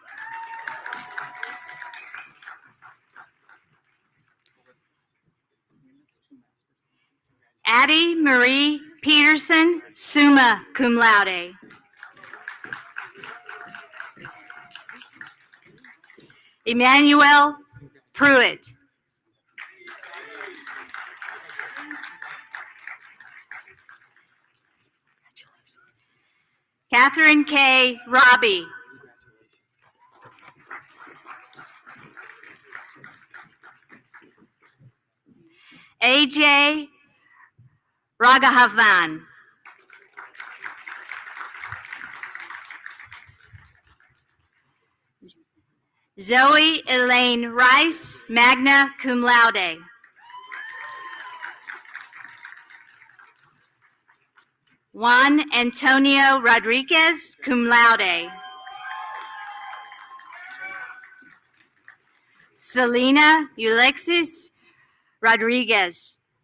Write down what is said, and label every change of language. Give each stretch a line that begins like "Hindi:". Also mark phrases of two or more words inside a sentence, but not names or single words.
English: Addie Marie Peterson,
Latin: summa cum laude.
English: Emmanuel Pruitt. Catherine K. Robbie. AJ Raghavan. Zoe Elaine Rice,
Latin: magna cum laude.
English: Juan Antonio Rodriguez,
Latin: cum laude.
English: Selena Ulexis Rodriguez.